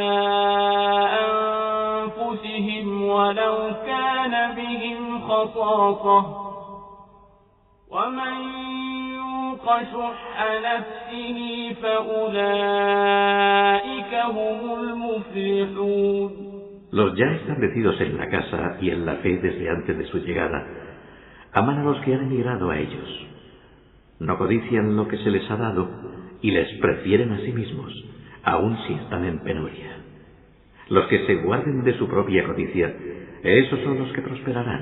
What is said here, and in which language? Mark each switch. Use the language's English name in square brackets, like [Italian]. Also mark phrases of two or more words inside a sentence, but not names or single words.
[Arabic] أنفسهم ولو كان بهم خصاصة ومن يوق شح نفسه فأولئك هم المفلحون. [Spanish] Los ya establecidos en la casa y en la fe desde antes de su llegada, aman a los que han emigrado a ellos. No codician lo que se les ha dado y les prefieren a sí mismos, aun si están en penuria. Los que se guarden de su propia codicia, esos son los que prosperarán.